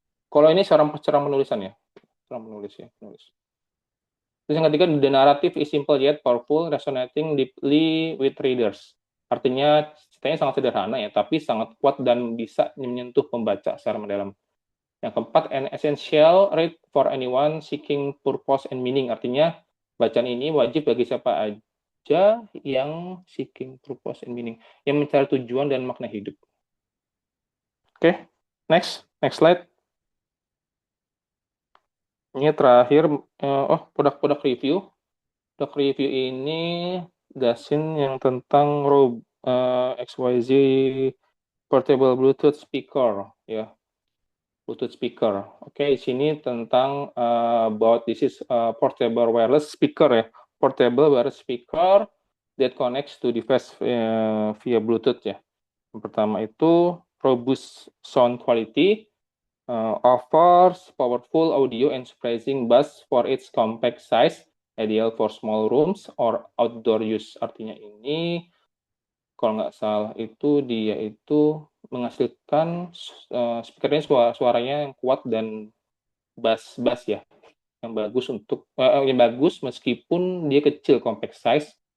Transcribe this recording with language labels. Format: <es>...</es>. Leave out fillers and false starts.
<id>Kalau ini cara menulisan ya, penulis. Terus yang ketiga,</id> <en>the narrative is simple yet powerful, resonating deeply with readers.</en> <id>Artinya ceritanya sangat sederhana ya, tapi sangat kuat dan bisa menyentuh pembaca secara mendalam. Yang keempat,</id> <en>an essential read for anyone seeking purpose and meaning.</en> <id>Artinya bacaan ini wajib bagi siapa aja yang</id> <en>seeking purpose and meaning,</en> <id>yang mencari tujuan dan makna hidup.</id> <en>Oke, next slide.</en> <id>Ini terakhir, produk review. Produk review ini Dasin yang tentang XYZ portable Bluetooth speaker, ya. Bluetooth speaker.</id> <en>Oke,</en> <id>di sini tentang</id> <en>about this is portable wireless speaker ya. Portable wireless speaker that connects to device via Bluetooth ya. Yang pertama itu robust sound quality, offers powerful audio and surprising bass for its compact size, ideal for small rooms or outdoor use.</en> <id>Artinya ini, kalau nggak salah itu dia itu menghasilkan speakernya suaranya yang kuat dan bass ya, yang bagus meskipun dia kecil, compact size.</id>